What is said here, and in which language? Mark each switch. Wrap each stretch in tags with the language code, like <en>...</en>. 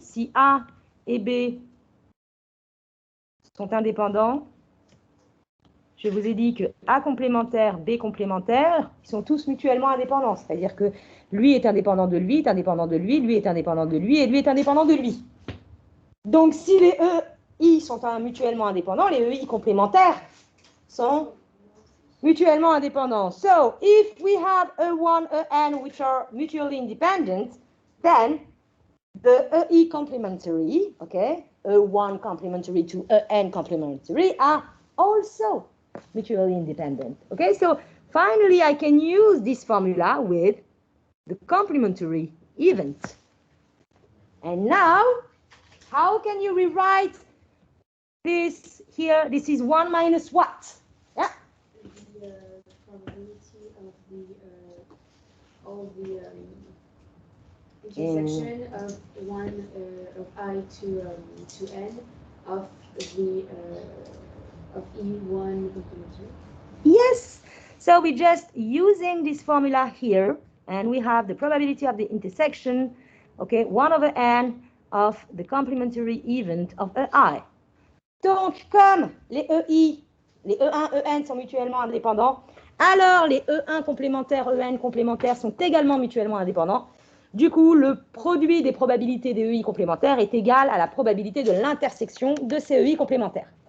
<fr>Si A et B sont indépendants, je vous ai dit que A complémentaire, B complémentaire, ils sont tous mutuellement indépendants. C'est-à-dire que lui est indépendant de lui, est indépendant de lui, lui est indépendant de lui, et lui est indépendant de lui. Donc, si les EI sont mutuellement indépendants, les EI complémentaires sont mutuellement indépendants.</fr> <en>So, if we have E1, En which are mutually independent, then the EI complementary, okay, E1 complementary to En complementary are also mutually independent. Okay, so finally I can use this formula with the complementary event. And now, how can you rewrite this here? This is 1 minus what? Yeah? The probability of all the intersection of one of I to n of the of E1 complementary. Yes. So we're just using this formula here, and we have the probability of the intersection, okay, 1 over n of the complementary event of EI.</en> <fr>Donc, comme les EI, les E1, EN sont mutuellement indépendants, alors les E1 complémentaires, EN complémentaires sont également mutuellement indépendants. Du coup, le produit des probabilités des EI complémentaires est égal à la probabilité de l'intersection de ces EI complémentaires.</fr>